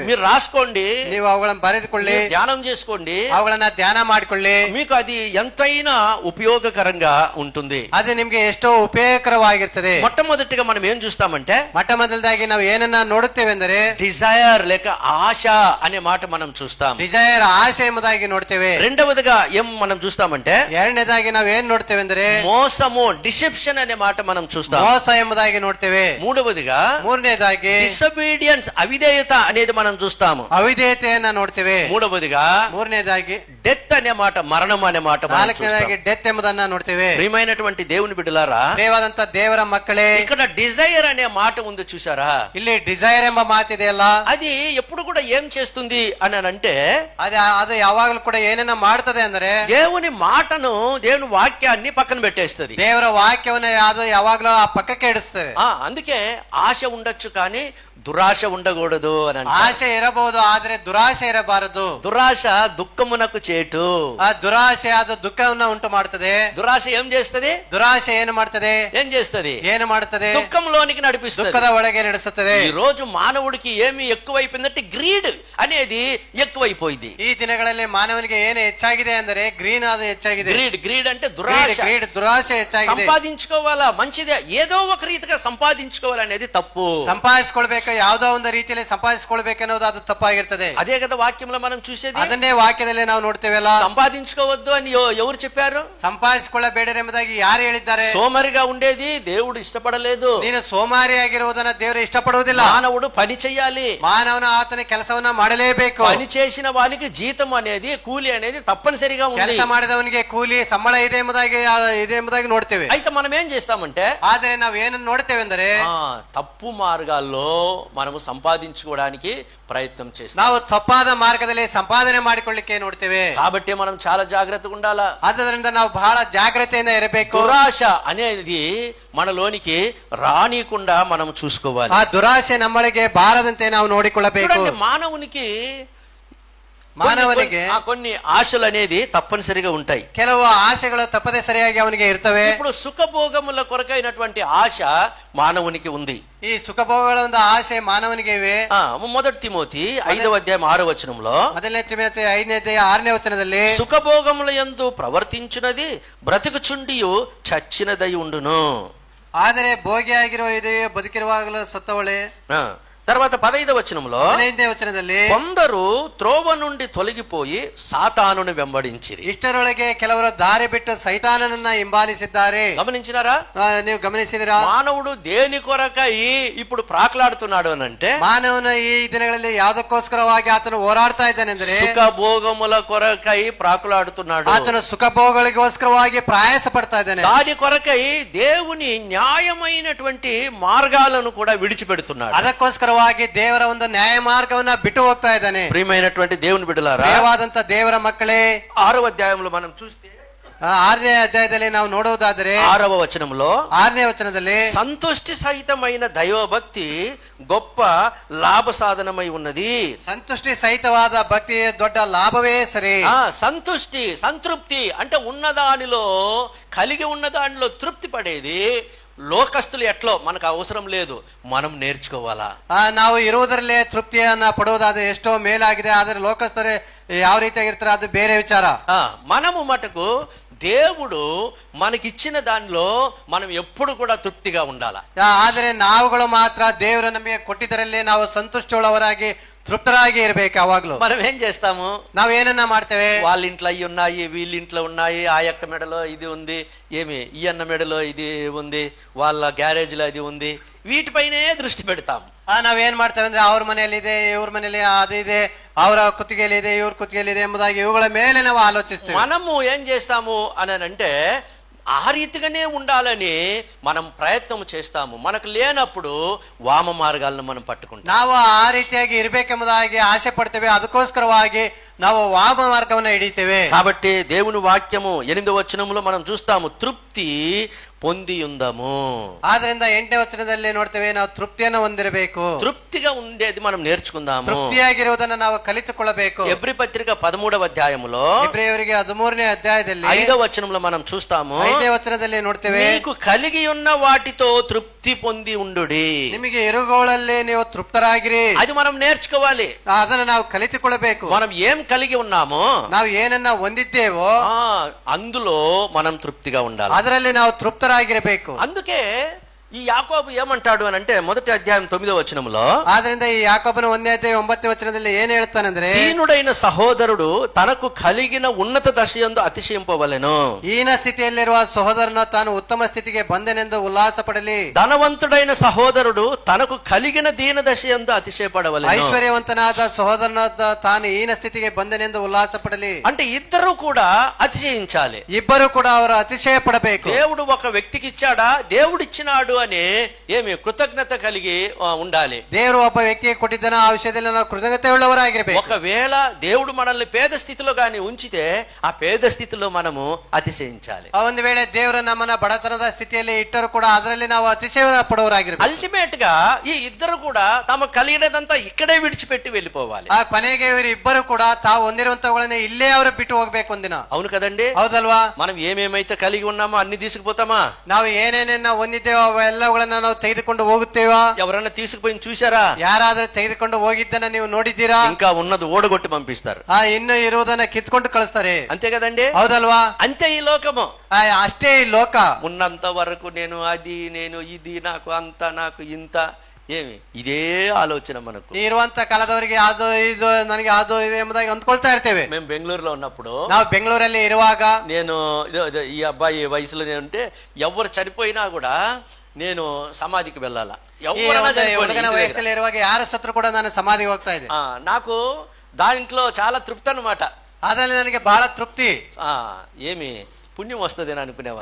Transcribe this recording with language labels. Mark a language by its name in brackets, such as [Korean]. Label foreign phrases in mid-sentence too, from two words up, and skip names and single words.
[Telugu] మీరు రాసుకోండి, [Kannada] ನೀವು ಅವುಗಳನ್ನ ಬರೆದುಕೊಳ್ಳಿ, [Telugu] ధ్యానం చేసుకోండి, [Kannada] ಅವುಗಳನ್ನ ಧ್ಯಾನ ಮಾಡಿಕೊಳ್ಳಿ. [Telugu] మీకు అది ఎంతైనా ఉపయోగకరంగా ఉంటుంది. [Kannada] ಅದು ನಿಮ್ಗೆ ಎಷ್ಟೋ ಉಪಯೋಗಕರವಾಗಿರ್ತದೆ. [Telugu] మొట్టమొదటిగా మనం ఏం చూస్తామంటే, [Kannada] ಮೊಟ್ಟಮೊದಲದಾಗಿ ನಾವು ಏನನ್ನ ನೋಡುತ್ತೇವೆ ಅಂದರೆ [Telugu] డిజైర్ లేక ఆశ అనే మాట మనం చూస్తాం. [Kannada] ಡಿಸೈರ್, ಆಸೆ ಎಂಬುದಾಗಿ ನೋಡ್ತೇವೆ. [Telugu] రెండవదిగా ఏం మనం చూస్తామంటే, [Kannada] ಎರಡನೇದಾಗಿ ನಾವು ಏನ್ ನೋಡ್ತೇವೆ ಅಂದ್ರೆ [Telugu] మోసము, డిసెప్షన్ అనే మాట మనం చూస్తాం. [Kannada] ಮೋಸ ಎಂಬುದಾಗಿ ನೋಡ್ತೇವೆ. [Telugu] మూడవదిగా [Kannada] ಮೂರನೇದಾಗಿ [Telugu] డిసొబీడియన్స్, అవిధేయత అనేది మనం చూస్తాము. [Kannada] ಅವಿಧೇಯತೆಯನ್ನ ನೋಡ್ತೇವೆ. [Telugu] మూడవదిగా [Kannada] ಮೂರನೇದಾಗಿ [Telugu] డెత్ అనే మాట, మరణం అనే మాట మనం [Kannada] ನಾಲ್ಕನೇದಾಗಿ [Telugu] చూస్తాం. [Kannada] ಡೆತ್ ಎಂಬುದನ್ನ ನೋಡ್ತೇವೆ. [Telugu] ప్రియమైనటువంటి దేవుని బిడ్డలారా, [Kannada] ಪ್ರಿಯವಾದಂತ ದೇವರ ಮಕ್ಕಳೇ, [Telugu] ఇక్కడ డిజైర్ అనే మాట ఉంది చూసారా? [Kannada] ಇಲ್ಲಿ ಡಿಸೈರ್ ಎಂಬ ಮಾತಿದೆಯಲ್ಲ, [Telugu] అది ఎప్పుడు కూడా ఏం చేస్తుంది అని అంటే, [Kannada] ಅದು ಯಾವಾಗಲೂ ಕೂಡ ಏನನ್ನ ಮಾಡ್ತದೆ ಅಂದ್ರೆ [Telugu] దేవుని మాటను, దేవుని వాక్యాన్ని పక్కన పెట్టేస్తుంది. [Kannada] ದೇವರ ವಾಕ್ಯವನ್ನ ಅದು ಯಾವಾಗ್ಲೂ ಆ ಪಕ್ಕಕ್ಕೆ ಇಡಿಸ್ತದೆ. [Telugu] అందుకే ఆశ ఉండొచ్చు కానీ దురాశ ఉండకూడదు అని అంటారు. [Kannada] ಆಸೆ ಇರಬಹುದು, ಆದ್ರೆ ದುರಾಶೆ ಇರಬಾರದು. [Telugu] దురాశ దుఃఖమునకు చేటు. [Kannada] ಆ ದುರಾಶೆ ಅದು ದುಃಖವನ್ನ ಉಂಟು ಮಾಡ್ತದೆ. [Telugu] దురాశ ఏం చేస్తది? [Kannada] ದುರಾಶೆ ಏನು ಮಾಡ್ತದೆ? [Telugu] ఏం చేస్తది? [Kannada] ಏನು ಮಾಡ್ತದೆ? [Telugu] దుఃఖంలోనికి నడిపిస్తుంది. [Kannada] ದುಃಖದ ಒಳಗೆ ನಡೆಸುತ್ತದೆ. [Telugu] ఈ రోజు మానవుడికి ఏమి ఎక్కువైపోయిందంటే గ్రీడ్ అనేది ఎక్కువైపోయింది. [Kannada] ಈ ದಿನಗಳಲ್ಲಿ ಮಾನವನಿಗೆ ಏನು ಹೆಚ್ಚಾಗಿದೆ ಅಂದ್ರೆ ಗ್ರೀನ್ ಅದು ಹೆಚ್ಚಾಗಿದೆ. [Telugu] గ్రీడ్ అంటే దురాశ. [Kannada] ದುರಾಶೆ ಹೆಚ್ಚಾಗಿದೆ. [Telugu] సంపాదించుకోవాలా, మంచిదే, ఏదో ఒక రీతిగా సంపాదించుకోవాలనేది తప్పు. [Kannada] ಸಂಪಾದಿಸಿಕೊಳ್ಬೇಕು, ಯಾವುದೋ ಒಂದು ರೀತಿಯಲ್ಲಿ ಸಂಪಾದಿಸಿಕೊಳ್ಬೇಕು ಅನ್ನೋದು ಅದು ತಪ್ಪಾಗಿರ್ತದೆ. [Telugu] అదే కదా వాక్యంలో మనం చూసేది. [Kannada] ಅದನ್ನೇ ವಾಕ್ಯದಲ್ಲಿ ನಾವು ನೋಡ್ತೇವಲ್ಲ. [Telugu] సంపాదించుకోవద్దు అని ఎవరు చెప్పారు? [Kannada] ಸಂಪಾದಿಸಿಕೊಳ್ಳಬೇಡರು ಎಂಬುದಾಗಿ ಯಾರು ಹೇಳಿದ್ದಾರೆ? [Telugu] సోమరిగా ఉండేది దేవుడు ఇష్టపడలేదు. [Kannada] ನೀನು ಸೋಮಾರಿಯಾಗಿರುವುದನ್ನ ದೇವರು ಇಷ್ಟಪಡುವುದಿಲ್ಲ. [Telugu] మానవుడు పని చెయ్యాలి. [Kannada] ಮಾನವನ ಆತನ ಕೆಲಸವನ್ನ ಮಾಡಲೇಬೇಕು. [Telugu] పని చేసిన వానికి జీతం అనేది, కూలి అనేది తప్పనిసరిగా ఉంది. [Kannada] ಕೆಲಸ ಮಾಡಿದವನಿಗೆ ಕೂಲಿ ಸಂಬಳ ಇದೆ ಎಂಬುದಾಗಿ ನೋಡ್ತೇವೆ. [Telugu] అయితే మనం ఏం చేస్తామంటే, [Kannada] ಆದ್ರೆ ನಾವು ಏನನ್ನು ನೋಡ್ತೇವೆ ಅಂದರೆ [Telugu] తప్పు మార్గాల్లో మనము సంపాదించుకోవడానికి ప్రయత్నం చేస్తాం. [Kannada] ನಾವು ತಪ್ಪಾದ ಮಾರ್ಗದಲ್ಲಿ ಸಂಪಾದನೆ ಮಾಡಿಕೊಳ್ಳಿಕ್ಕೆ ನೋಡ್ತೇವೆ. [Telugu] కాబట్టి మనం చాలా జాగ్రత్తగా ఉండాలా. [Kannada] ಆದ್ದರಿಂದ ನಾವು ಬಹಳ ಜಾಗ್ರತೆಯಿಂದ ಇರಬೇಕು. [Telugu] దురాశ అనేది మనలోనికి రానికుండా మనం చూసుకోవాలి. [Kannada] ಆ ದುರಾಶೆ ನಮ್ಮೊಳಗೆ ಬಾರದಂತೆ ನಾವು ನೋಡಿಕೊಳ್ಳಬೇಕು. [Telugu] చూడండి, మానవునికి కొన్ని ఆశలు అనేది తప్పనిసరిగా ఉంటాయి. [Kannada] ಕೆಲವು ಆಸೆಗಳು ತಪ್ಪದೆ ಸರಿಯಾಗಿ ಅವನಿಗೆ ಇರ್ತವೆ. [Telugu] ఇప్పుడు సుఖభోగముల కొరకైనటువంటి ఆశ మానవునికి ఉంది. [Kannada] ಈ ಸುಖಭೋಗಗಳ ಒಂದು ಆಸೆ ಮಾನವನಿಗೆ ಇವೆ. [Telugu] మొదటి తిమోతి 5వ అధ్యాయం 6వ వచనంలో, [Kannada] ಮೊದಲನೇ ತಿಮೋಥಿ 5ನೇ ಅಧ್ಯಾಯ 6ನೇ ವಚನದಲ್ಲಿ, [Telugu] సుఖభోగముల యందు ప్రవర్తించునది బ్రతుకుచుండియు చచ్చినదై ఉండును. [Kannada] ಆದರೆ ಭೋಗಿಯಾಗಿರುವ ಇದೆಯೇ ಬದುಕಿರುವಾಗಲೂ ಸತ್ತವಳೆ. [Telugu] తర్వాత 15వ వచనంలో, [Kannada] 15ನೇ ವಚನದಲ್ಲಿ, [Telugu] కొందరు త్రోవ నుండి తొలగిపోయి సాతానుని వెంబడించిరి. [Kannada] ಇಷ್ಟರೊಳಗೆ ಕೆಲವರು ದಾರಿ ಬಿಟ್ಟು ಸೈತಾನನನ್ನ ಹಿಂಬಾಲಿಸಿದ್ದಾರೆ. [Telugu] గమనించినారా? [Kannada] ನೀವು ಗಮನಿಸಿದಿರಾ? [Telugu] మానవుడు దేని కొరకై ఇప్పుడు ప్రాకులాడుతున్నాడు అని అంటే, [Kannada] ಮಾನವನ ಈ ದಿನಗಳಲ್ಲಿ ಯಾವುದಕ್ಕೋಸ್ಕರವಾಗಿ ಆತನು ಹೋರಾಡ್ತಾ ಇದ್ದಾನೆ ಅಂದ್ರೆ [Telugu] సుఖభోగముల కొరకై ప్రాకులాడుతున్నాడు. [Kannada] ಆತನು ಸುಖಭೋಗಗಳಿಗೋಸ್ಕರವಾಗಿ ಪ್ರಯಾಸ ಪಡ್ತಾ ಇದ್ದಾನೆ. [Telugu] దాని కొరకై దేవుని న్యాయమైనటువంటి మార్గాలను కూడా విడిచిపెడుతున్నాడు. [Kannada] ಅದಕ್ಕೋಸ್ಕರವಾಗಿ ದೇವರ ಒಂದು ನ್ಯಾಯ ಮಾರ್ಗವನ್ನ ಬಿಟ್ಟು ಹೋಗ್ತಾ ಇದ್ದಾನೆ. [Telugu] ప్రియమైనటువంటి దేవుని బిడ్డలారా, [Kannada] ಪ್ರಿಯವಾದಂತ ದೇವರ ಮಕ್ಕಳೇ, [Telugu] 6వ అధ్యాయంలో మనం చూస్తే [Kannada] 6ನೇ ಅಧ್ಯಾಯದಲ್ಲಿ ನಾವು ನೋಡುವುದಾದರೆ [Telugu] 6వ వచనంలో, [Kannada] 6ನೇ ವಚನದಲ್ಲಿ, [Telugu] సంతుష్టి సహితమైన దైవభక్తి గొప్ప లాభ సాధనమై ఉన్నది. [Kannada] ಸಂತುಷ್ಟಿ ಸಹಿತವಾದ ಭಕ್ತಿ ದೊಡ್ಡ ಲಾಭವೇ ಸರಿ. [Telugu] సంతుష్టి, సంతృప్తి అంటే ఉన్నదానిలో, కలిగి ఉన్నదానిలో తృప్తి పడేది లోకస్తులు ఎట్లో మనకు అవసరం లేదు, మనం నేర్చుకోవాలా. [Kannada] ನಾವು ಇರುವುದರಲ್ಲೇ ತೃಪ್ತಿಯನ್ನ ಪಡುವುದಾದ್ರೆ ಎಷ್ಟೋ ಮೇಲಾಗಿದೆ. ಆದ್ರೆ ಲೋಕಸ್ಥರೇ ಯಾವ ರೀತಿಯಾಗಿರ್ತಾರೆ ಅದು ಬೇರೆ ವಿಚಾರ. [Telugu] మనము మటుకు దేవుడు మనకిచ్చిన దానిలో మనం ఎప్పుడు కూడా తృప్తిగా ఉండాలా. [Kannada] ಆದ್ರೆ ನಾವುಗಳು ಮಾತ್ರ ದೇವರು ನಮಗೆ ಕೊಟ್ಟಿದ್ದರಲ್ಲಿ ನಾವು ಸಂತುಷ್ಟವುಳ್ಳವರಾಗಿ తృప్తరాగి ఇరಬೇಕು. ಯಾವಾಗ್ಲೂ [Telugu] మనం ఏం చేస్తాము? [Kannada] ನಾವ್ ಏನನ್ನ ಮಾಡ್ತೇವೆ? [Telugu] వాళ్ళ ఇంట్లో అవి ఉన్నాయి, వీళ్ళ ఇంట్లో ఉన్నాయి, ఆ యొక్క మెడలో ఇది ఉంది, ఏమి ఈ అన్న మెడలో ఇది ఉంది, వాళ్ళ గ్యారేజ్ లో అది ఉంది, వీటిపైనే దృష్టి పెడతాం. [Kannada] ನಾವೇನ್ ಮಾಡ್ತೇವೆ ಅಂದ್ರೆ ಅವ್ರ ಮನೆಯಲ್ಲಿ ಇದೆ, ಇವ್ರ ಮನೆಯಲ್ಲಿ ಅದು ಇದೆ, ಅವರ ಕುತ್ತಿಗೆಯಲ್ಲಿ ಇದೆ, ಇವ್ರ ಕುತ್ತಿಗೆಯಲ್ಲಿ ಇದೆ ಎಂಬುದಾಗಿ ಇವುಗಳ ಮೇಲೆ ನಾವು ಆಲೋಚಿಸ್ತೇವೆ. [Telugu] మనము ఏం చేస్తాము అని అంటే, ఆ రీతిగానే ఉండాలని మనం ప్రయత్నం చేస్తాము. మనకు లేనప్పుడు వామ మార్గాలను మనం పట్టుకుంటాం. [Kannada] ನಾವು ಆ ರೀತಿಯಾಗಿ ಇರ್ಬೇಕೆಂಬುದಾಗಿ ಆಸೆ ಪಡ್ತೇವೆ. ಅದಕ್ಕೋಸ್ಕರವಾಗಿ ನಾವು ವಾಮ ಮಾರ್ಗವನ್ನ ಹಿಡಿತೇವೆ. [Telugu] కాబట్టి దేవుని వాక్యము 8వ వచనంలో మనం చూస్తాము, తృప్తి పొంది ఉందము. [Kannada] ಆದ್ರಿಂದ 8ನೇ ವಚನದಲ್ಲಿ ನೋಡ್ತೇವೆ, ನಾವು ತೃಪ್ತಿಯನ್ನು ಹೊಂದಿರಬೇಕು. [Telugu] తృప్తిగా ఉండేది మనం నేర్చుకుందాము. [Kannada] ತೃಪ್ತಿಯಾಗಿರುವುದನ್ನ ನಾವು ಕಲಿತುಕೊಳ್ಳಬೇಕು. [Telugu] ఎబ్రీ పత్రిక 13వ అధ్యాయములో, [Kannada] ಇಬ್ರಿಯವರಿಗೆ 13ನೇ ಅಧ್ಯಾಯದಲ್ಲಿ [Telugu] 5వ వచనంలో మనం చూస్తాము, [Kannada] 5ನೇ ವಚನದಲ್ಲಿ ನೋಡ್ತೇವೆ, [Telugu] మీకు కలిగి ఉన్న వాటితో తృప్తి పొంది ఉండుడి. [Kannada] ನಿಮಗೆ ಇರುವುಗಳಲ್ಲಿ ನೀವು ತೃಪ್ತರಾಗಿರಿ. [Telugu] అది మనం నేర్చుకోవాలి. [Kannada] ಅದನ್ನ ನಾವು ಕಲಿತುಕೊಳ್ಳಬೇಕು. [Telugu] మనం ఏం కలిగి ఉన్నామో, [Kannada] ನಾವು ಏನನ್ನ ಹೊಂದಿದ್ದೇವೋ [Telugu] అందులో మనం తృప్తిగా ఉండాలి. [Kannada] ಅದರಲ್ಲಿ ನಾವು ತೃಪ್ತರಾಗಿರಬೇಕು. [Telugu] అందుకే ఈ యాకోబు ఏమంటాడు అని అంటే 1వ అధ్యాయం 9వ వచనంలో, [Kannada] ಆದ್ರಿಂದ ಈ ಯಾಕೋಬನ 1ನೇ ಅಧ್ಯಾಯ 9ನೇ ವಚನದಲ್ಲಿ ಏನ್ ಹೇಳ್ತಾನಂದ್ರೆ, [Telugu] దీనుడైన సహోదరుడు తనకు కలిగిన ఉన్నత దశయందు అతిశయింపవలెను. [Kannada] ಹೀನ ಸ್ಥಿತಿಯಲ್ಲಿರುವ ಸಹೋದರನ ತಾನು ಉತ್ತಮ ಸ್ಥಿತಿಗೆ ಬಂದನೆಂದು ಉಲ್ಲಾಸ ಪಡಲಿ. [Telugu] ధనవంతుడైన సహోదరుడు తనకు కలిగిన దీన దశయందు అతిశయపడవలెను. [Kannada] ಐಶ್ವರ್ಯವಂತನಾದ ಸಹೋದರನ ತಾನು ಹೀನ ಸ್ಥಿತಿಗೆ ಬಂದನೆಂದು ಉಲ್ಲಾಸ ಪಡಲಿ. [Telugu] అంటే ఇద్దరు కూడా అతిశయించాలి. [Kannada] ಇಬ್ಬರು ಕೂಡ ಅವರು ಅತಿಶಯ ಪಡಬೇಕು. [Telugu] దేవుడు ఒక వ్యక్తికి ఇచ్చాడా, దేవుడిచ్చినాడు అని ఏమి కృతజ్ఞత కలిగి ఉండాలి. [Kannada] ದೇವರು ಒಬ್ಬ ವ್ಯಕ್ತಿಗೆ ಕೊಟ್ಟಿದ್ದಾನ, ಆ ವಿಷಯದಲ್ಲಿ ನಾವು ಕೃತಜ್ಞತೆ ಉಳ್ಳವರಾಗಿರ್ಬೇಕು. [Telugu] ఒకవేళ దేవుడు మనల్ని పేద స్థితిలో గాని ఉంచితే ఆ పేద స్థితిలో మనము అతిశయించాలి. [Kannada] ಒಂದು ವೇಳೆ ದೇವರು ನಮ್ಮನ್ನ ಬಡತನದ ಸ್ಥಿತಿಯಲ್ಲಿ ಇಟ್ಟರು ಕೂಡ ಅದರಲ್ಲಿ ನಾವು ಅತಿಶಯ ಪಡುವವರಾಗಿರ್ಬೇಕು. [Telugu] అల్టిమేట్ గా ఈ ఇద్దరు కూడా తమ కలిగినదంతా ఇక్కడే విడిచిపెట్టి వెళ్ళిపోవాలి. [Kannada] ಆ ಕೊನೆಗೆ ಇವರು ಇಬ್ಬರು ಕೂಡ ತಾವು ಹೊಂದಿರುವಂತವುಗಳನ್ನ ಇಲ್ಲೇ ಅವರು ಬಿಟ್ಟು ಹೋಗ್ಬೇಕು ಒಂದಿನ. [Telugu] అవును కదండి? [Kannada] ಹೌದಲ್ವಾ? [Telugu] మనం ఏమేమైతే కలిగి ఉన్నామో అన్ని తీసుకుపోతామా? [Kannada] ನಾವು ಏನೇನೇನ ಹೊಂದಿದ್ದೇವೋ ಅವೆಲ್ಲವುಗಳನ್ನ ನಾವು ತೆಗೆದುಕೊಂಡು ಹೋಗುತ್ತೇವಾ? [Telugu] ఎవరైనా తీసుకుపోయి చూసారా? [Kannada] ಯಾರಾದ್ರೂ ತೆಗೆದುಕೊಂಡು ಹೋಗಿದ್ದನ್ನ ನೀವು ನೋಡಿದ್ದೀರಾ? [Telugu] ఇంకా ఉన్నది ఓడగొట్టి పంపిస్తారు. [Kannada] ಇನ್ನು ಇರುವುದನ್ನ ಕಿತ್ಕೊಂಡು ಕಳಿಸ್ತಾರೆ. [Telugu] అంతే కదండి? [Kannada] ಹೌದಲ್ವಾ? [Telugu] అంతే ఈ లోకము. [Kannada] ಅಷ್ಟೇ ಈ ಲೋಕ. [Telugu] ఉన్నంత వరకు నేను అది, నేను ఇది, నాకు అంత, నాకు ఇంత, ఏమి ఇదే ఆలోచన మనకు. [Kannada] ಇರುವಂತ ಕಾಲದವರಿಗೆ ಅದು ಇದು ನನಗೆ ಅದು ಇದು ಎಂಬುದಾಗಿ ಅಂದ್ಕೊಳ್ತಾ ಇರ್ತೇವೆ. [Telugu] మేము బెంగళూరులో ఉన్నప్పుడు, [Kannada] ನಾವು ಬೆಂಗಳೂರಲ್ಲಿ ಇರುವಾಗ, [Telugu] నేను ఈ అబ్బాయి వయసులో ఉంటే ఎవరు చనిపోయినా కూడా నేను సమాధికి వెళ్ళాలా. [Kannada] ಹುಡುಗನ ವಯಸ್ಸಲ್ಲಿ ಇರುವಾಗ ಯಾರು ಸತ್ರು ಕೂಡ ನಾನು ಸಮಾಧಿಗೆ ಹೋಗ್ತಾ ಇದ್ದೆ. [Telugu] నాకు దాంట్లో చాలా తృప్తి అన్నమాట. [Kannada] ಅದರಲ್ಲಿ ನನಗೆ ಬಹಳ ತೃಪ್ತಿ. [Telugu] ఏమి పుణ్యం వస్తుంది అని అనుకునేవా.